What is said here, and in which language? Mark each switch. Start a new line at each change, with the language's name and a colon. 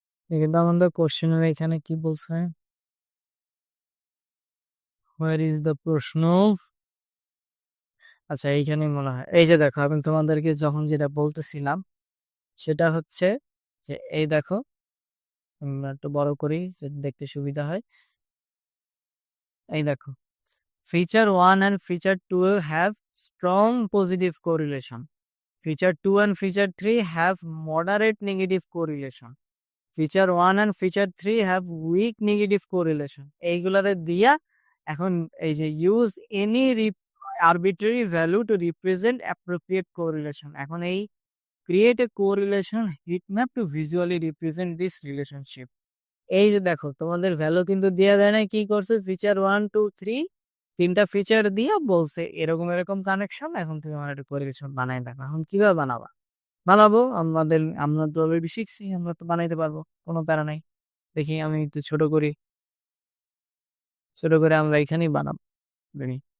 Bangla: কিন্তু আমাদের কোশ্চেনের এখানে কি বলছে, হোয়ার ইজ দ্য প্রশ্ন। আচ্ছা, এইখানেই মনে হয়, এই যে দেখো আমি তোমাদেরকে যখন যেটা বলতেছিলাম সেটা হচ্ছে যে এই দেখো, আমরা একটু বড় করি যাতে দেখতে সুবিধা হয়। এই দেখো,
English: feature 1 and feature 2 have strong positive correlation. Feature 2 and feature 3 have moderate negative correlation. Feature 1 and feature 3 have weak negative correlation.
Bangla: এইগুলারে দিয়া এখন এই যে
English: use any arbitrary value to represent appropriate correlation,
Bangla: এখন এই
English: create a correlation heat map to visually represent this relationship.
Bangla: এই যে দেখো তোমাদের ভ্যালু কিন্তু দেয়া দেয় না, কি করছে ফিচার 1 2 3 তিনটা ফিচার দিয়ে বলছে এরকম এরকম কানেকশন, এখন তুমি আমার একটা কোরিলেশন বানাই দেখো। এখন কিভাবে বানাবা, বানাবো আমরা তো অলরেডি শিখছি, আমরা তো বানাইতে পারবো, কোনো প্যারা নাই। দেখি আমি একটু ছোট করি, ছোট করে আমরা এখানেই বানাবো। দেখি।